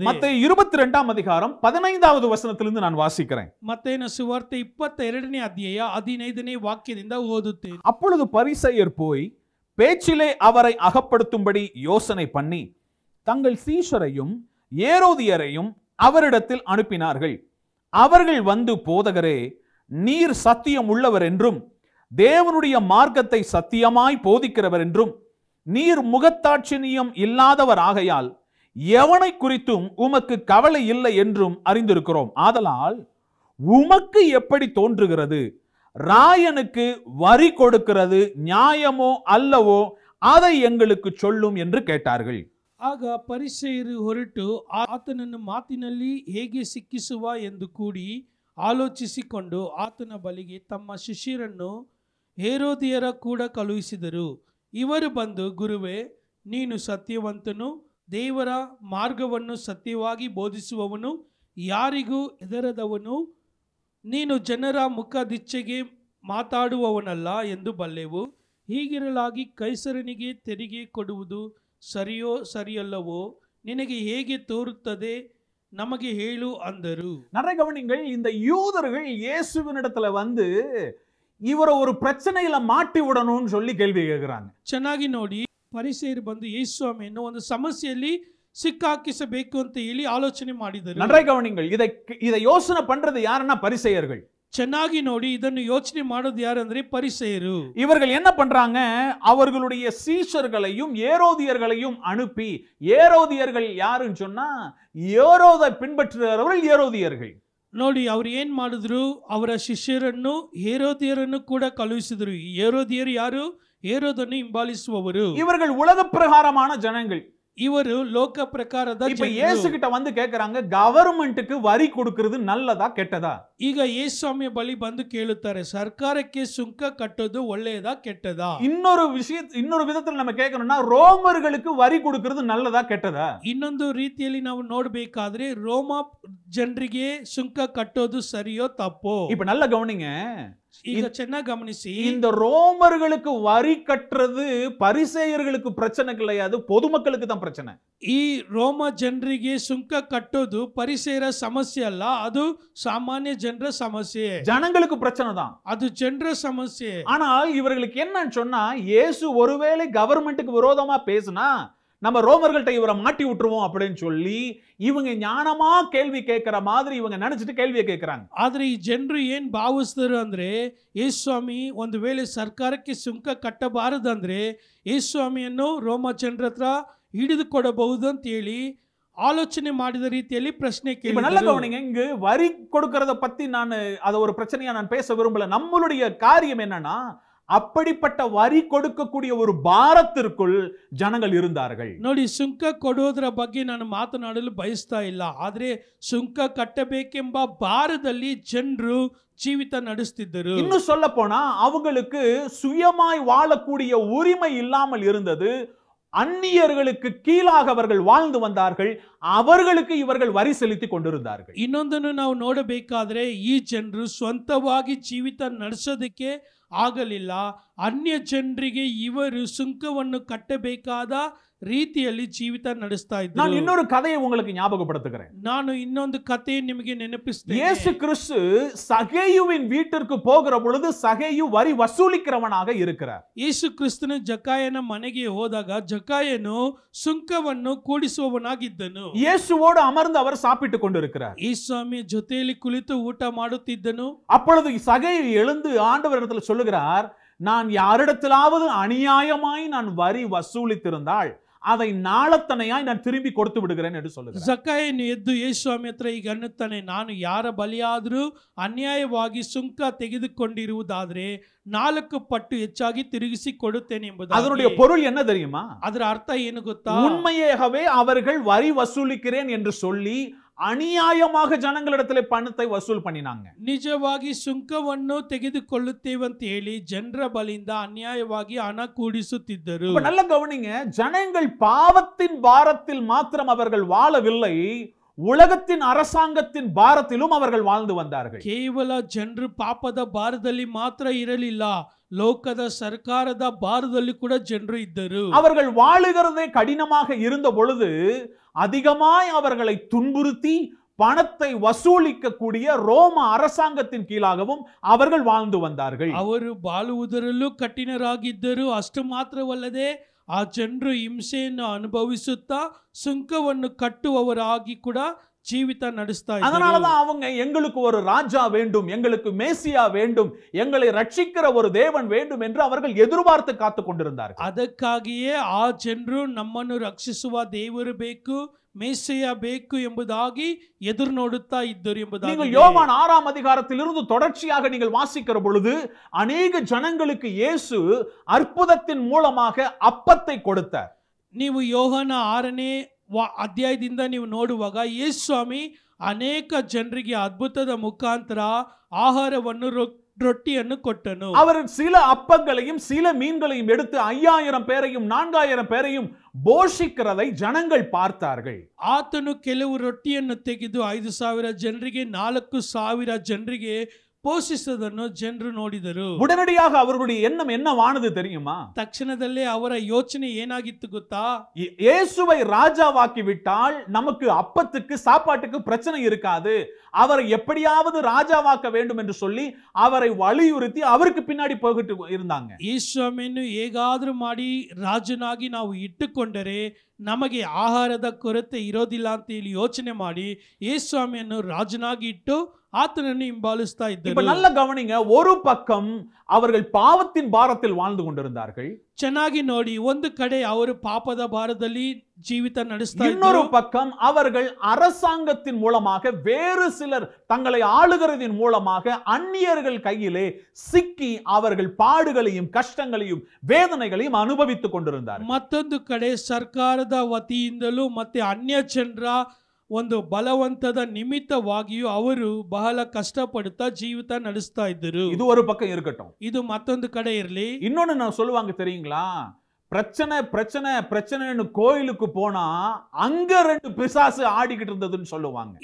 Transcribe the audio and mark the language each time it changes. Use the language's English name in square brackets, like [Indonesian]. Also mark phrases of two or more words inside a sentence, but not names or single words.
[Tamil] மத்தேயு 22ஆம் அதிகாரம் 15வது வசனத்திலிருந்து நான் வாசிக்கிறேன். [Kannada] ಮತ್ತೇನ ಸುವಾರ್ತೆ 22ನೇ ಅಧ್ಯಾಯ 15ನೇ ವಾಕ್ಯದಿಂದ ಓದುತ್ತೇನೆ. [Tamil] அப்பொழுது பரிசேயர் போய் பேச்சிலே அவரை அகப்படுத்தும்படி யோசனை பண்ணி தங்கள் சீஷரையும் ஏரோதியரையும் அவரிடத்தில் அனுப்பினார்கள். அவர்கள் வந்து, போதகரே, நீர் சத்தியம் உள்ளவர் என்றும் தேவனுடைய மார்க்கத்தை சத்தியமாய் போதிக்கிறவர் என்றும் நீர் முகத்தாட்சிணியம் இல்லாதவர் ஆகையால் எவனை குறித்தும் உமக்கு கவலை இல்லை என்றும் அறிந்திருக்கிறோம். ஆதலால் உமக்கு எப்படி தோன்றுகிறது? ராயனுக்கு வரி கொடுக்கிறது நியாயமோ அல்லவோ அதை எங்களுக்கு சொல்லும் என்று கேட்டார்கள். [Kannada] ಆಗ ಪರಿಸೇಯರು ಹೊರಟು ಆತನನ್ನು ಮಾತಿನಲ್ಲಿ ಹೇಗೆ ಸಿಕ್ಕಿಸುವ ಎಂದು ಕೂಡಿ ಆಲೋಚಿಸಿಕೊಂಡು ಆತನ ಬಳಿಗೆ ತಮ್ಮ ಶಿಷ್ಯರನ್ನು ಹೇರೋದಿಯರ ಕೂಡ ಕಳುಹಿಸಿದರು. ಇವರು ಬಂದು, ಗುರುವೇ, ನೀನು ಸತ್ಯವಂತನು, ದೇವರ ಮಾರ್ಗವನ್ನು ಸತ್ಯವಾಗಿ ಬೋಧಿಸುವವನು, ಯಾರಿಗೂ ಹೆದರದವನು, ನೀನು ಜನರ ಮುಖದಿಚ್ಛೆಗೆ ಮಾತಾಡುವವನಲ್ಲ ಎಂದು ಬಲ್ಲೆವು. ಹೀಗಿರಲಾಗಿ ಕೈಸರನಿಗೆ ತೆರಿಗೆ ಕೊಡುವುದು ಸರಿಯೋ ಸರಿಯಲ್ಲವೋ ನಿನಗೆ ಹೇಗೆ ತೋರುತ್ತದೆ, ನಮಗೆ ಹೇಳು ಅಂದರು. [Tamil] நிறைய கவனிங்கள். இந்த யூதர்கள் இயேசுவினிடத்துல வந்து இவரை ஒரு பிரச்சனையில மாட்டி விடணும்னு சொல்லி கேள்வி கேட்கிறாங்க. [Kannada] ಚೆನ್ನಾಗಿ ನೋಡಿ, ಪರಿಸೇಯರು ಬಂದು ಯೇಸು ಸ್ವಾಮಿಯನ್ನು ಒಂದು ಸಮಸ್ಯೆಯಲ್ಲಿ ಸಿಕ್ಕಾಕಿಸಬೇಕು ಅಂತ ಹೇಳಿ ಆಲೋಚನೆ ಮಾಡಿದರು. [Tamil] நிறைய கவனிங்கள். இதை யோசனை பண்றது யாருன்னா பரிசேயர்கள். [Kannada] ಚೆನ್ನಾಗಿ ನೋಡಿ, ಇದನ್ನು ಯೋಚನೆ ಮಾಡೋದು ಯಾರಂದ್ರೆ ಪರಿಸೇಯರು. [Tamil] இவர்கள் என்ன பண்றாங்க? அவர்களுடைய சீஷர்களையும் ஏரோதியர்களையும் அனுப்பி, ஏரோதியர்கள் யாருன்னு சொன்னா ஏரோதை பின்பற்றுகிறவர்கள் ஏரோதியர்கள். [Kannada] ನೋಡಿ, ಅವ್ರು ಏನ್ ಮಾಡಿದ್ರು, ಅವರ ಶಿಷ್ಯರನ್ನು ಹೇರೋದಿಯರನ್ನು ಕೂಡ ಕಳುಹಿಸಿದ್ರು. ಹೇರೋದಿಯರು ಯಾರು? ಹೇರೋದನ್ನು ಹಿಂಬಾಲಿಸುವವರು. [Tamil] இவர்கள் உலக பிரகாரமான ஜனங்கள். [Kannada] ಇವರು ಲೋಕ ಪ್ರಕಾರದ [Tamil] இப்ப இயேசு கிட்ட வந்து கேக்குறாங்க, கவர்மெண்ட்டுக்கு வரி கொடுக்கிறது நல்லதா கெட்டதா? [Kannada] ಈಗ ಯೇಸು ಸ್ವಾಮಿಯ ಬಳಿ ಬಂದು ಕೇಳುತ್ತಾರೆ, ಸರ್ಕಾರಕ್ಕೆ ಸುಂಕ ಕಟ್ಟೋದು ಒಳ್ಳೆಯದಾ ಕೆಟ್ಟದಾ? [Tamil] இன்னொரு விதத்துல நம்ம கேட்கணும்னா, ரோமர்களுக்கு வரி கொடுக்கிறது நல்லதா கெட்டதா? [Kannada] ಇನ್ನೊಂದು ರೀತಿಯಲ್ಲಿ ನಾವು ನೋಡಬೇಕಾದ್ರೆ ರೋಮ ಜನರಿಗೆ ಸುಂಕ ಕಟ್ಟೋದು ಸರಿಯೋ ತಪ್ಪೋ? [Tamil] இப்ப நல்ல கவனிங்க. [Kannada] ಈಗ ಚೆನ್ನಾಗಿ ಗಮನಿಸಿ, [Tamil] இந்த ரோமர்களுக்கு வரி கட்டுறது பரிசேயர்களுக்கு பிரச்சனை கிடையாது, பொதுமக்களுக்கு தான் பிரச்சனை. [Kannada] ಈ ರೋಮ ಜನರಿಗೆ ಸುಂಕ ಕಟ್ಟೋದು ಪರಿಸೇರ ಸಮಸ್ಯೆ ಅಲ್ಲ, ಅದು ಸಾಮಾನ್ಯ ಜನರ ಸಮಸ್ಯೆ. [Tamil] ஜனங்களுக்கு பிரச்சனை தான், [Kannada] ಅದು ಜನರ ಸಮಸ್ಯೆ. [Tamil] ஆனால் இவர்களுக்கு என்னன்னு சொன்னா, இயேசு ஒருவேளை கவர்மெண்ட்டுக்கு விரோதமா பேசினா நம்ம ரோமர்கள்ட்ட இவரை மாட்டி விட்டுருவோம் அப்படின்னு சொல்லி இவங்க ஞானமா கேள்வி கேட்கிற மாதிரி இவங்க நினைச்சிட்டு கேள்வியை கேட்கிறாங்க. [Kannada] ಆದ್ರೆ ಈ ಜನರು ಏನ್ ಭಾವಿಸ್ತಾರೆ ಅಂದ್ರೆ, ಯೇಸುಸ್ವಾಮಿ ಒಂದು ವೇಳೆ ಸರ್ಕಾರಕ್ಕೆ ಸುಂಕ ಕಟ್ಟಬಾರದಂದ್ರೆ ಯೇಸುಸ್ವಾಮಿಯನ್ನು ರೋಮ ಜನರ ಹತ್ರ ಹಿಡಿದುಕೊಡಬಹುದು ಅಂತ ಹೇಳಿ ஆலோசனை ಮಾಡಿದ ರೀತಿಯಲ್ಲಿ ಪ್ರಶ್ನೆ [Tamil] கேள்வி. நல்ல கவனிங்க, இங்கு வரி கொடுக்கறத பத்தி நான் அத ஒரு பிரச்சனையா நான் பேச விரும்பல. நம்மளுடைய காரியம் என்னன்னா, அப்படிப்பட்ட வரி கொடுக்கக்கூடிய ஒரு பாரத்திற்குள் ஜனங்கள் இருந்தார்கள். [Kannada] ನೋಡಿ, ಸುಂಕ ಕೊಡೋದರ ಬಗ್ಗೆ ನಾನು ಮಾತನಾಡಲು ಬಯಸ್ತಾ ಇಲ್ಲ, ಆದ್ರೆ ಸುಂಕ ಕಟ್ಟಬೇಕೆಂಬ ಭಾರದಲ್ಲಿ ಜನರು ಜೀವಿತ ನಡೆಸುತ್ತಿದ್ದರು. [Tamil] இன்னும் சொல்ல போனா அவங்களுக்கு சுயமாய் வாழக்கூடிய உரிமை இல்லாமல் இருந்தது. அந்நியர்களுக்கு கீழாக அவர்கள் வாழ்ந்து வந்தார்கள், அவர்களுக்கு இவர்கள் வரி செலுத்தி கொண்டிருந்தார்கள். [Kannada] ಇನ್ನೊಂದನ್ನು ನಾವು ನೋಡಬೇಕಾದ್ರೆ, ಈ ಜನರು ಸ್ವಂತವಾಗಿ ಜೀವಿತ ನಡೆಸೋದಕ್ಕೆ ಆಗಲಿಲ್ಲ, ಅನ್ಯ ಜನರಿಗೆ ಇವರು ಸುಂಕವನ್ನು ಕಟ್ಟಬೇಕಾದ ರೀತಿಯಲ್ಲಿ ಜೀವಿತ ನಡೆಸ್ತಾ ಇದ್ದರು. [Tamil] நான் இன்னொரு கதையை உங்களுக்கு ஞாபகப்படுத்துகிறேன். [Kannada] ನಾನು ಇನ್ನೊಂದು ಕಥೆ ನಿಮಗೆ ನೆನಪಿಸ್ತೇನೆ. [Tamil] இயேசு கிறிஸ்து சகேயுவின் வீட்டிற்கு போகிற பொழுது சகேயு வரி வசூலிக்கிறவனாக இருக்கிறார். [Kannada] ಯೇಸು ಕ್ರಿಸ್ತನು ಜಕಾಯನ ಮನೆಗೆ ಹೋದಾಗ ಜಕಾಯನು ಸುಂಕವನ್ನು ಕೂಡಿಸುವವನಾಗಿದ್ದನು. [Tamil] இயேசுவோடு அமர்ந்து அவர் சாப்பிட்டுக் கொண்டிருக்கிறார். [Kannada] ಯೇಸುಸ್ವಾಮಿಯ ಜೊತೆಯಲ್ಲಿ ಕುಳಿತು ಊಟ ಮಾಡುತ್ತಿದ್ದನು. [Tamil] அப்பொழுது சகேயு எழுந்து ஆண்டவரிடத்தில் சொல்லுகிறார், நான் யாரிடத்திலாவது அநியாயமாய் நான் வரி வசூலித்திருந்தால் அதை நாளத்தனையாய் நான் திரும்பி கொடுத்து விடுகிறேன் என்று சொல்லுகிறார். [Kannada] ಜಕಾಯನು ಎದ್ದು ಯೇಸುಸ್ವಾಮಿ ಹತ್ರ ಈಗ ಅನ್ನುತ್ತಾನೆ, ನಾನು ಯಾರ ಬಲಿಯಾದರೂ ಅನ್ಯಾಯವಾಗಿ ಸುಂಕ ತೆಗೆದುಕೊಂಡಿರುವುದಾದ್ರೆ 4 ಪಟ್ಟು ಹೆಚ್ಚಾಗಿ ತಿರುಗಿಸಿ ಕೊಡುತ್ತೇನೆ ಎಂಬುದಾಗಿ. [Tamil] அதனுடைய பொருள் என்ன தெரியுமா? [Kannada] ಅದರ ಅರ್ಥ ಏನು ಗೊತ್ತಾ? [Tamil] உண்மையாகவே அவர்கள் வரி வசூலிக்கிறேன் என்று சொல்லி அநியாயமாக ஜனங்களிடத்திலே பணத்தை வசூல் பண்ணினாங்க. [Kannada] ನಿಜವಾಗಿ ಸುಂಕವನ್ನು ತೆಗೆದುಕೊಳ್ಳುತ್ತೇವೆ ಅಂತ ಹೇಳಿ ಜನರ ಬಳಿಯಿಂದ ಅನ್ಯಾಯವಾಗಿ ಹಣ ಕೂಡಿಸುತ್ತಿದ್ದರು. [Tamil] நல்ல கவனிங்க, ஜனங்கள் பாவத்தின் பாரத்தில் மாத்திரம் அவர்கள் வாழவில்லை, உலகத்தின் அரசாங்கத்தின் பாரத்திலும் அவர்கள் வாழ்ந்து வந்தார்கள். [Kannada] ಕೇವಲ ಜನರು ಪಾಪದ ಭಾರದಲ್ಲಿ ಮಾತ್ರ ಇರಲಿಲ್ಲ, ಲೋಕದ ಸರ್ಕಾರದ ಭಾರದಲ್ಲಿ ಕೂಡ ಜನರು ಇದ್ದರು. [Tamil] அவர்கள் வாழுகிறதே கடினமாக இருந்த பொழுது அதிகமாய் அவர்களை துன்புறுத்தி பணத்தை வசூலிக்கக்கூடிய ரோம அரசாங்கத்தின் கீழாகவும் அவர்கள் வாழ்ந்து வந்தார்கள். [Kannada] ಅವರು ಬಾಳುವುದರಲ್ಲೂ ಕಠಿಣರಾಗಿದ್ದರು. ಅಷ್ಟು ಮಾತ್ರವಲ್ಲದೆ ಆ ಜನರು ಹಿಂಸೆಯನ್ನು ಅನುಭವಿಸುತ್ತಾ ಸುಂಕವನ್ನು ಕಟ್ಟುವವರಾಗಿ ಕೂಡ ಜೀವಿತ ನಡೆಸ್ತಾ ಇದ್ದರು. [Tamil] அதனாலதான் அவங்க எங்களுக்கு ஒரு ராஜா வேண்டும், எங்களுக்கு மேசியா வேண்டும், எங்களை ரட்சிக்கிற ஒரு தேவன் வேண்டும் என்று அவர்கள் எதிர்பார்த்து காத்து கொண்டிருந்தார்கள். [Kannada] ಅದಕ್ಕಾಗಿಯೇ ಆ ಜನರು ನಮ್ಮನ್ನು ರಕ್ಷಿಸುವ ದೇವರು ಬೇಕು, ಮೇಸಿಯ ಬೇಕು ಎಂಬುದಾಗಿ ಎದುರು ನೋಡುತ್ತಾ ಇದ್ದರು ಎಂಬುದಾಗಿ. [Tamil] நீங்கள் யோவான் 6ஆம் அதிகாரத்திலிருந்து தொடர்ச்சியாக நீங்கள் வாசிக்கிற பொழுது அநேக ஜனங்களுக்கு இயேசு அற்புதத்தின் மூலமாக அப்பத்தை கொடுத்தார். [Kannada] ನೀವು ಯೋಹಾನ 6ನೇ ಅಧ್ಯಾಯದಿಂದ ನೀವು ನೋಡುವಾಗ ಯೇಸುಸ್ವಾಮಿ ಅನೇಕ ಜನರಿಗೆ ಅದ್ಭುತದ ಮುಖಾಂತರ ಆಹಾರವನ್ನು ರೊಟ್ಟಿಯನ್ನು ಕೊಟ್ಟನು. [Tamil] அவர் சில அப்பங்களையும் சில மீன்களையும் எடுத்து 5000 பேரையும் 4000 பேரையும் போஷிக்கிறதை ஜனங்கள் பார்த்தார்கள். [Kannada] ಆತನು ಕೆಲವು ರೊಟ್ಟಿಯನ್ನು ತೆಗೆದು 5000 ಜನರಿಗೆ 4000 ಜನರಿಗೆ ಪೋಷಿಸುವುದನ್ನು ಜನರು ನೋಡಿದರು. [Tamil] உடனடியாக அவர்களுடைய எண்ணம் என்னவானது தெரியுமா? [Kannada] ತಕ್ಷಣದಲ್ಲೇ ಅವರ ಯೋಚನೆ ಏನಾಗಿತ್ತು ಗೊತ್ತಾ? [Tamil] இயேசுவை ராஜாவாக்கி விட்டால் நமக்கு அப்பத்துக்கு சாப்பாட்டுக்கு பிரச்சனை இருக்காது, அவரை எப்படியாவது ராஜாவாக்க வேண்டும் என்று சொல்லி அவரை வலியுறுத்தி அவருக்கு பின்னாடி போகிட்டு இருந்தாங்க. [Kannada] ಯೇಸುಸ್ವಾಮಿಯನ್ನು ಹೇಗಾದರೂ ಮಾಡಿ ರಾಜನಾಗಿ ನಾವು ಇಟ್ಟುಕೊಂಡರೆ ನಮಗೆ ಆಹಾರದ ಕೊರತೆ ಇರೋದಿಲ್ಲ ಅಂತ ಹೇಳಿ ಯೋಚನೆ ಮಾಡಿ ಯೇಸುಸ್ವಾಮಿಯನ್ನು ರಾಜನಾಗಿ ಇಟ್ಟು ಆತನನ್ನು ಹಿಂಬಾಲಿಸ್ತಾ ಇದ್ದರು. [Tamil] இப்ப நல்ல கவனிங்க, ஒரு பக்கம் அவர்கள் பாவத்தின் பாரத்தில் வாழ்ந்து கொண்டிருந்தார்கள். [Kannada] ಚೆನ್ನಾಗಿ ನೋಡಿ, ಒಂದು ಕಡೆ ಅವರು ಪಾಪದ ಭಾರದಲ್ಲಿ ಜೀವಿತ ನಡೆಸ್ತಾ ಇದ್ದರು. [Tamil] இன்னொரு பக்கம் அவர்கள் அரசாங்கத்தின் மூலமாக வேறு சிலர் தங்களை ஆளுகிறதின் மூலமாக அந்நியர்கள் கையிலே சிக்கி அவர்கள் பாடுகளையும் கஷ்டங்களையும் வேதனைகளையும் ಅನುಭವಿಸಿಕೊಂಡು கொண்டிருந்தார்கள். [Kannada] ಮತ್ತೊಂದು ಕಡೆ ಸರ್ಕಾರದ ವತಿಯಿಂದಲೂ ಮತ್ತೆ ಅನ್ಯ ಜನರ ಒಂದು ಬಲವಂತದ ನಿಮಿತ್ತವಾಗಿಯೂ ಅವರು ಬಹಳ ಕಷ್ಟಪಡುತ್ತಾ ಜೀವಿತ ನಡೆಸ್ತಾ ಇದ್ದರು. [Tamil] இது ஒரு பக்கம் இருக்கட்டும், [Kannada] ಇದು ಮತ್ತೊಂದು ಕಡೆ ಇರಲಿ. [Tamil] இன்னொன்னு நான் சொல்லுவாங்க தெரியுங்களா, பிரச்சனை பிரச்சனை பிரச்சனைன்னு கோயிலுக்கு போனா அங்க 2 பிசாசு ஆடிக்கிட்டு இருந்ததுன்னு சொல்லுவாங்க.